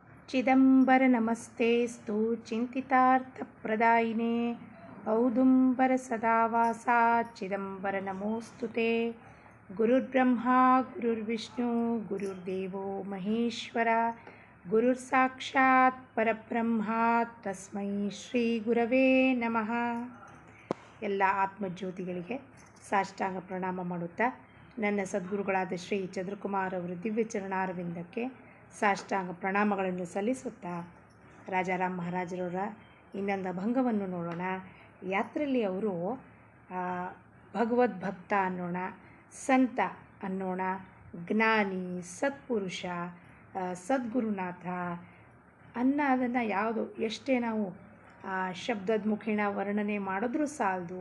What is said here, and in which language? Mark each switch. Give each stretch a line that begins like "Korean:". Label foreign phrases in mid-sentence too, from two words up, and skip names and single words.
Sanskrit: ಚಿದಂಬರ ನಮಸ್ತೆಸ್ತು ಚಿಂತಿತಾರ್ಥಪ್ರದಾಯಿನೇ ಔದುಂಬರ ಸದಾವಾಸ ಚಿದಂಬರ ನಮೋಸ್ತುತೆ. ಗುರುರ್ಬ್ರಹ್ಮ ಗುರುರ್ವಿಷ್ಣು ಗುರುರ್ದೇವೋ ಮಹೇಶ್ವರ ಗುರುರ್ ಸಾಕ್ಷಾತ್ ಪರಬ್ರಹ್ಮ ತಸ್ಮೈ ಶ್ರೀ ಗುರವೇ ನಮಃ.
Kannada: ಎಲ್ಲ ಆತ್ಮಜ್ಯೋತಿಗಳಿಗೆ ಸಾಷ್ಟಾಂಗ ಪ್ರಣಾಮ ಮಾಡುತ್ತಾ ನನ್ನ ಸದ್ಗುರುಗಳಾದ ಶ್ರೀ ಚಂದ್ರಕುಮಾರ್ ಅವರ ದಿವ್ಯ ಚರಣಾರವಿಂದಕ್ಕೆ ಸಾಷ್ಟಾಂಗ ಪ್ರಣಾಮಗಳನ್ನು ಸಲ್ಲಿಸುತ್ತಾ ರಾಜಾರಾಮ್ ಮಹಾರಾಜರವರ ಇನ್ನೊಂದು ಅಭಂಗವನ್ನು ನೋಡೋಣ. ಯಾತ್ರೆಯಲ್ಲಿ ಅವರು ಭಗವದ್ಭಕ್ತ ಅನ್ನೋಣ, ಸಂತ ಅನ್ನೋಣ, ಜ್ಞಾನಿ, ಸತ್ಪುರುಷ, ಸದ್ಗುರುನಾಥ ಅನ್ನೋದನ್ನು ಯಾವುದು ಎಷ್ಟೇ ನಾವು ಶಬ್ದದ ಮುಖೇನ ವರ್ಣನೆ ಮಾಡಿದ್ರೂ ಸಾಲದು.